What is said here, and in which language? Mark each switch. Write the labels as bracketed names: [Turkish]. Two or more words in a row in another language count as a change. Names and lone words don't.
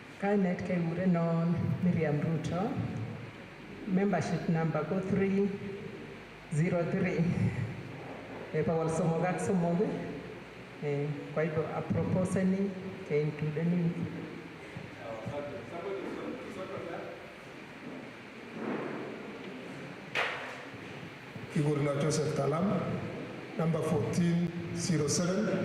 [Kalenjin] Kainet kekurenon Miriam Ruto. [English] Membership number [Kalenjin] ko 303. Bawal somok ak somok. [Swahili] Kwa hivyo aproposeni ke includeni. [Kalenjin] Kigurna Joseph Talam, number 1407.